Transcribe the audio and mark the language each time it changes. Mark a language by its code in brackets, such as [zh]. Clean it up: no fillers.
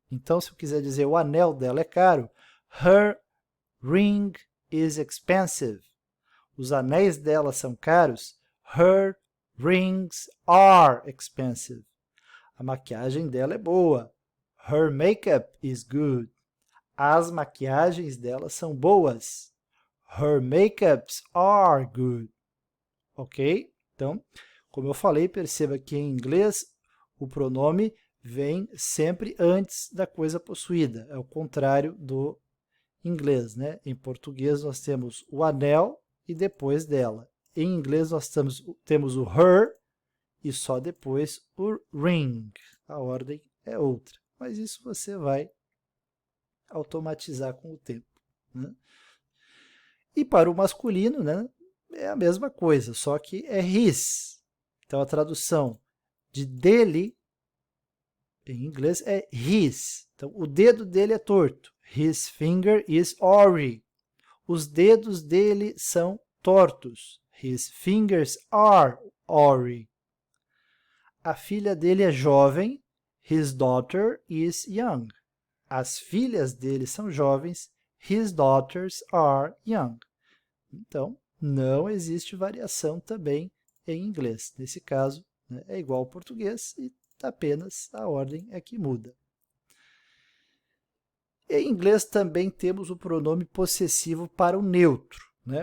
[pt] Então, se eu quiser dizer o anel dela é caro, [en] her ring is expensive. [pt] Os anéis dela são caros, [en] her rings are expensive. [pt] A maquiagem dela é boa, [en] her makeup is good. [pt] As maquiagens dela são boas, [en] her makeups are good. [pt] Ok? Então, como eu falei, perceba que em inglês o pronome vem sempre antes da coisa possuída. É o contrário do inglês, né? Em português nós temos o anel e depois dela. Em inglês nós temos o her e só depois o ring. A ordem é outra, mas isso você vai automatizar com o tempo, né? E para o masculino, né, é a mesma coisa, só que é his. Então a tradução de dele em inglês é his. Então o dedo dele é torto. [en] His finger is awry. [pt] Os dedos dele são tortos. [en] His fingers are awry. [pt] A filha dele é jovem. [en] His daughter is young. [pt] As filhas dele são jovens. [en] His daughters are young. [pt] Então, não existe variação também em inglês. Nesse caso, né, é igual ao português e apenas a ordem é que muda. Em inglês também temos o pronome possessivo para o neutro, né?